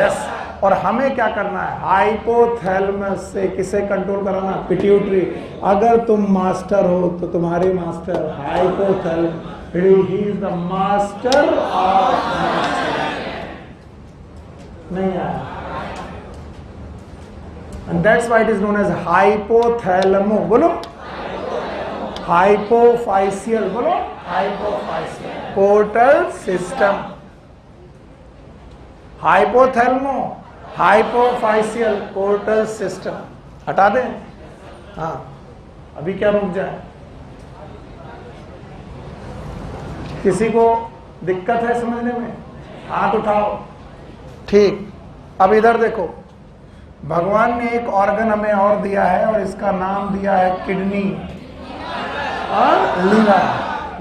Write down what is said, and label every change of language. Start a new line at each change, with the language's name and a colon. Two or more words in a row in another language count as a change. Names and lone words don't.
Hindi: यस। और हमें क्या करना है? हाइपोथैलेमस से किसे कंट्रोल कराना? पिट्यूटरी। अगर तुम मास्टर हो तो तुम्हारे मास्टर हाइपोथैलेमस,
English: he is the master of
Hindi: नहीं आया।
English: And that's why it is known as hypothalamo.
Hindi: बोलो, hypophyseal. बोलो,
English: hypophyseal portal system. Hypothalamo, hypophyseal portal system.
Hindi: हटा दें? हाँ, अभी क्या रुक जाए? किसी को दिक्कत है समझने में? हाथ उठाओ। ठीक, अब इधर देखो, भगवान ने एक ऑर्गन हमें और दिया है और इसका नाम दिया है किडनी और लिवर।